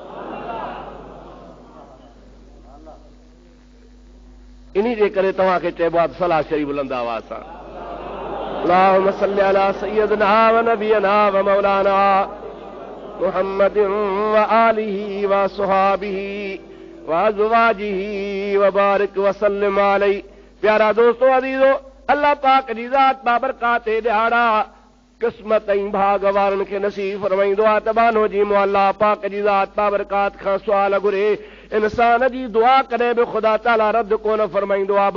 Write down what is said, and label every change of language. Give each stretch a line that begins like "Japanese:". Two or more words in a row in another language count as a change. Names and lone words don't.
Sindhi: इन जे करे तव्हांखे चइबो आहे सलात शरीफ़ बुलंद आवाज़ सां।
Arabic: اللهم صل على سيدنا ونبينا ومولانا محمد وآله وأصحابه وأزواجه وبارك وسلم عليه.
Sindhi: प्यारा दोस्तों अज़ीज़ो, अल्लाह पाक जी ज़ात बाबरकात ॾिहाड़ा क़िस्मत ऐं भाग वारनि खे नसीब फरमाईंदो आहे त बानो जी मुअल्ला पाक जी ज़ात बाबरकात खां सुवाल घुरे। इंसान जी दुआ कॾहिं बि ख़ुदा ताला रद्द कोन फरमाईंदो आहे।